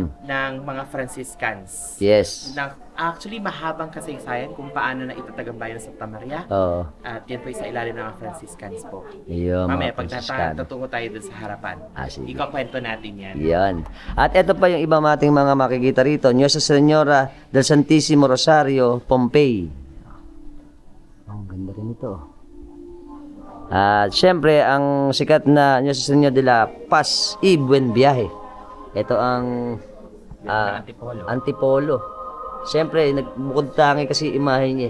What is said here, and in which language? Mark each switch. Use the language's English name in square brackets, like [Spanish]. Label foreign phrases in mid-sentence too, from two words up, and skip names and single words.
[Filipino] ng mga Franciscans. Yes. Actually, mahabang kasaysayan kung paano na itatag ang bayan ng Santa Maria. At yan po sa ilalim ng mga Franciscans po. Yun, Mamaya, mga pag Franciscan. tutungo tayo dun sa harapan, Sige. ikakwento natin yan. Yan. At ito pa yung iba mating mga makikita rito. Nuestra Señora del Santissimo Rosario, Pompey. Ang ganda rin ito. At syempre, ang sikat na Nuestra Señora de la Paz y Buen Viaje. Ito ang ng Antipolo. Antipolo. Siyempre, bukod tangi kasi imahe niya.